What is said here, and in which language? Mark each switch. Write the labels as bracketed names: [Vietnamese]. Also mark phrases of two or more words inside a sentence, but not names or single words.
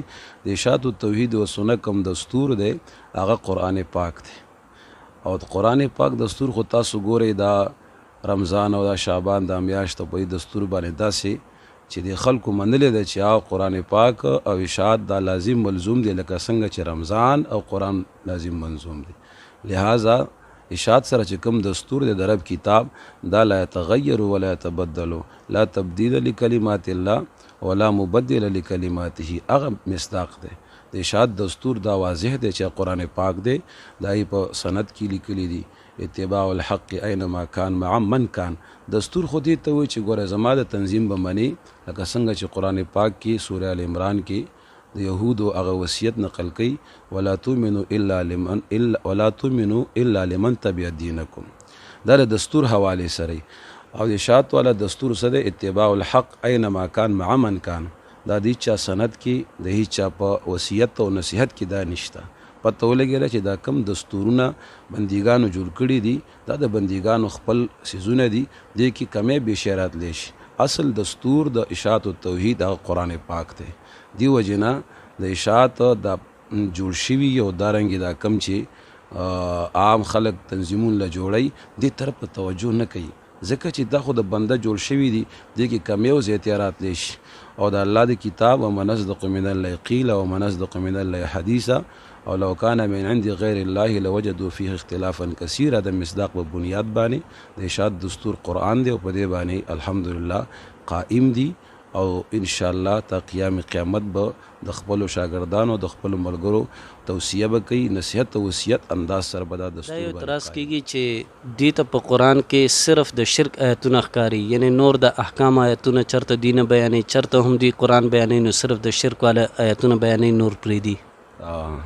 [Pashto] د ارشاد التوحید و سنت کم دستور دی هغه قرآن پاک دی او د قرآن پاک دستور خو تاسو ګورئ دا رمضان او دا شعبان دا میاشت په دستور باندې داسې چې د خلکو منلې ده چې هغه قرآن پاک او ارشاد دا لازم ملزوم دی لکه څنګه چې رمضان او قرآن لازم منظوم دی. لہذا ارشاد سره چې کوم دستور دی د رب کتاب دا [Arabic] لا يتغیر ولا يتبدل لا تبدیل لکلمات الله ولا مبدل لکلماته، [Pashto] هغه مصداق دی. د ارشاد دستور دا واضح دی چې قرآن پاک دی، دا یې په سند کې لیکلی دی [Arabic] اتباع الحق اینما کان مع من کان. [Pashto] دستور خو دې ته وایي چې ګوره زما د تنظیم به منې لکه څنګه چې قرآن پاک کې سوره ال عمران کې د یهودو هغه وصیت نقل کوي [Arabic] ولا تؤمنوا الا لمن تبع دینکم. [Pashto] دا د دستور حواله سره او د اشاعت والا دستور سره [Arabic] اتباع الحق اینما کان مع من کان. [Pashto] دا د چا سند کې د هیڅ چا په وصیت او نصیحت کې دا نشته. پته ولګېله چې دا کم دستورونه بندیګانو جوړ کړي دي دا د بندیګانو خپل سیزونه دي، دې کې کمې بې راتلی شي. اصل دستور د اشاعت و توحید هغه قرآن پاک دی. دی وجه نه د اشاعت دا جوړ شوي او دارنګې دا کم چې عام خلک تنظیمون له جوړی دې طرف ته توجه نه کوي، ځکه چې دا خو د بنده جوړ شوي دي، دې کې کمې او زیاتې راتلی شي. او د الله د کتاب [Arabic] ومن اصدق من الله قیلا ومن اصدق من الله حدیثا او لو کان من عند غیر الله لوجدوا فيه اختلافا کثیرا. [Pashto] د مصداق په بنیاد باندې د اشاعت دستور قرآن دی او په دې باندې الحمدلله قائم دی او [Arabic] ان شاء الله [Pashto] تا قیام قیامت به د خپل شاګردانو د خپل ملګرو توصیه به کوي، نصیحت او وصیت انداز سره به دا دستور باندې اعتراض کیږي چې دې ته په قرآن کې صرف د شرک آیتونه ښکاري، یعنی نور د احکام آیتونه چرته دین بیانې چرته هم دی قرآن بیانې، نو صرف د شرک والا آیتونه بیانې نور پرېږدي.